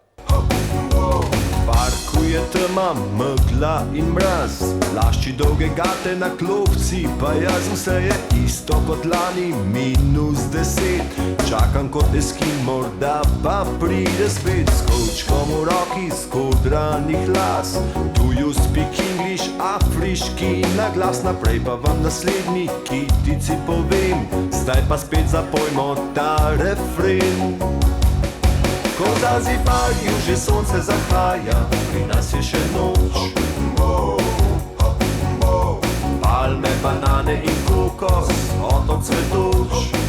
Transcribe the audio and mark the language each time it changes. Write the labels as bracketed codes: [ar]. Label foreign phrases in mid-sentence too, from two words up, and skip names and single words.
[sl] Parku je tema, megla in mraz, lašči dolge gate na klopci, pa jaz vse je isto kot lani, -10. Čakam kot eskim, morda pa pride spet, s kovčkom v roki, skodranih las. [en] Do you speak English, [sl] afriški naglas, naprej pa vam naslednji kitici povem, zdaj pa spet zapojmo ta refren. Ko v Zanzibarju že sonce zahaja, pri nas je še noč. Palme, banane in kokos, otok cvetoč.